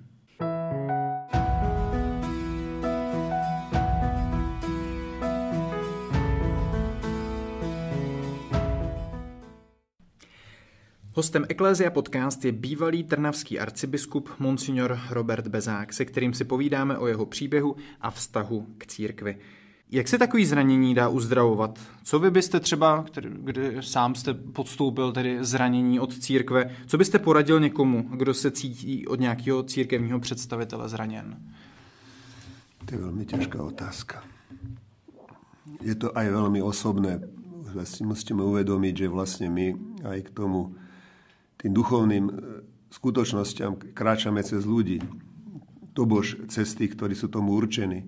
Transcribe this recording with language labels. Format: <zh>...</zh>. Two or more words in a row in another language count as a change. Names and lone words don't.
<cs>Hostem Eklézia Podcast je bývalý trnavský arcibiskup monsignor Robert Bezák, se kterým si povídáme o jeho příběhu a vztahu k církvi. Jak se takový zranění dá uzdravovat? Co vy byste třeba, kdy sám jste podstoupil tedy zranění od církve, co byste poradil někomu, kdo se cítí od nějakého církevního představitele zraněn?</cs> <sk>To je veľmi ťažká otázka. Je to aj veľmi osobné. Musíme uvedomiť, že vlastne my aj k tomu tým duchovným skutočnosťam kráčame cez ľudí. Tobož cez tých, ktorí sú tomu určení.</sk>